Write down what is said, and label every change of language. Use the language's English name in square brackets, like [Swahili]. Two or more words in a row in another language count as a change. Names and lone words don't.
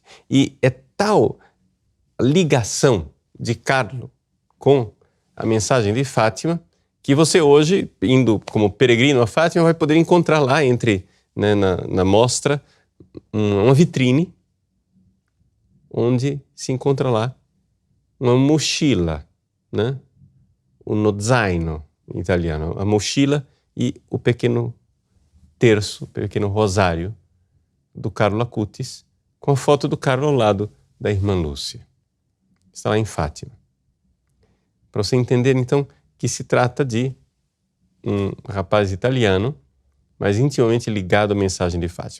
[Portuguese] E é tal ligação de Carlo com a mensagem de Fátima que você hoje, indo como peregrino a Fátima, vai poder encontrar lá na mostra uma vitrine onde se encontra lá uma mochila, [Italian] uno zaino [Portuguese] em italiano, a mochila e o pequeno terço, o pequeno rosário do Carlo Acutis, com a foto do Carlo ao lado da irmã Lúcia. Está lá em Fátima. Para você entender, então, que se trata de um rapaz italiano, mas intimamente ligado à mensagem de Fátima.